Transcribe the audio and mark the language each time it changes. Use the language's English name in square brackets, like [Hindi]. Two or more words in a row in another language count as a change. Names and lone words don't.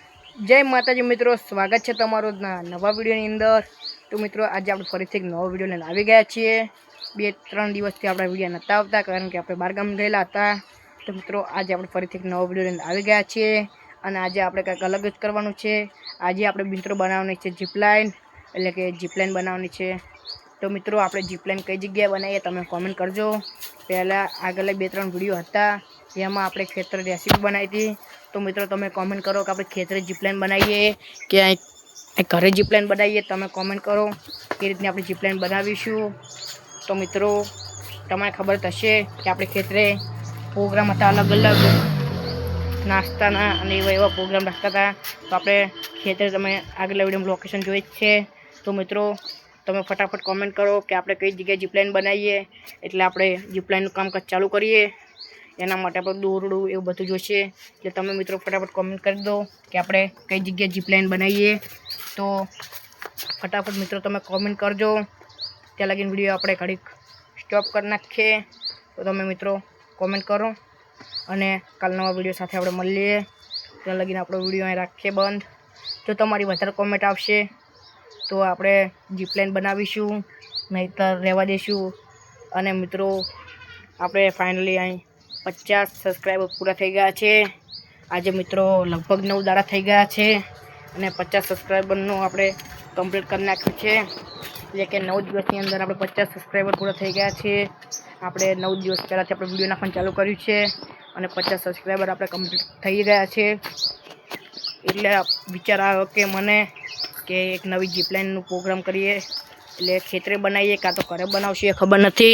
[Gujarati] જય માતાજી મિત્રો, સ્વાગત હૈ તમારો નવા વિડિયોની અંદર। તો મિત્રો આજ આપ ફરીથી એક નવા વિડિયો લઈને આવી ગયા છીએ। 2-3 દિવસથી આપણા વિડિયો નતા આવતા કારણ કે આપણે બારગામ ગયેલા હતા। તો મિત્રો આજ આપ ફરીથી એક નવા વિડિયો લઈને આવી ગયા છીએ અને આજ આપણે કંઈક અલગ જ કરવાનું છે। આજ આપણે મિત્રો બનાવવાની છે જીપલાઇન, એટલે કે જીપલાઇન બનાવવાની છે। તો મિત્રો આપણે જીપલાઇન કઈ જગ્યાએ બનાવીએ તમે કોમેન્ટ કરજો। પહેલા આગલા 2-3 વિડિયો હતા એમાં આપણે ખેતર રેસિપી બનાવી હતી। તો મિત્રો તમે કોમેન્ટ કરો કે આપણે ખેતરે જીપલાઇન બનાવીએ કે ઘરે જીપલાઇન બનાવીએ। તમે કોમેન્ટ કરો કે રીતની આપણે જીપલાઇન બનાવીશું। તો મિત્રો તમને ખબર હશે કે આપણે ખેતરે પ્રોગ્રામ હતા અલગ અલગ નાસ્તાના અને એવા પ્રોગ્રામ રાખતા હતા। તો આપણે ખેતરે તમે આગલા વિડિયોમાં લોકેશન જોઈ જ છે। તો મિત્રો તમે ફટાફટ કોમેન્ટ કરો કે આપણે કઈ જગ્યાએ જીપલાઇન બનાવીએ એટલે આપણે જીપલાઇનનું કામકાજ ચાલુ કરીએ। એના માટે આપણે દોરડું એવું બધું જોઈશે એટલે તમે મિત્રો ફટાફટ કોમેન્ટ કરી દો કે આપણે કઈ જગ્યાએ જીપલાઇન બનાવીએ। તો ફટાફટ મિત્રો તમે કોમેન્ટ કરજો। ત્યાં લગીને વિડીયો આપણે ઘડીક સ્ટોપ કરી નાખીએ। તો તમે મિત્રો કોમેન્ટ કરો અને કાલ નવા વિડીયો સાથે આપણે મળીએ। ત્યાં લગીને આપણો વિડીયો અહીં રાખીએ બંધ। જો તમારી વધારે કોમેન્ટ આવશે તો આપણે જીપલાइन બનાવીશું, નહીંતર રહેવા દઈશું। અને મિત્રો આપણે ફાઇનલી અહીં 50 સબસ્ક્રાઈબર पूरा થઈ ગયા છે। આજ મિત્રો લગભગ 9 દાડા થઈ ગયા હૈ ઔર 50 સબ્સ્ક્રાઇબરનું આપણે કમ્પ્લીટ કર નાખ્યું છે। એટલે કે 9 દિવસની અંદર આપણે 50 સબસ્ક્રાइबर पूरा થઈ ગયા છે। આપણે 9 દિવસ પહેલાથી આપણે વિડીયો નાખવાનું ચાલુ કર્યું છે અને 50 સબસ્ક્રાइबर આપણે કમ્પ્લીટ થઈ ગયા છે। એટલે વિચાર આવ્યો કે મને કે એક નવી જીપલાઇનનું પ્રોગ્રામ કરીએ, એટલે ખેતરે બનાવીએ કાં તો ઘરે બનાવશું એ ખબર નથી।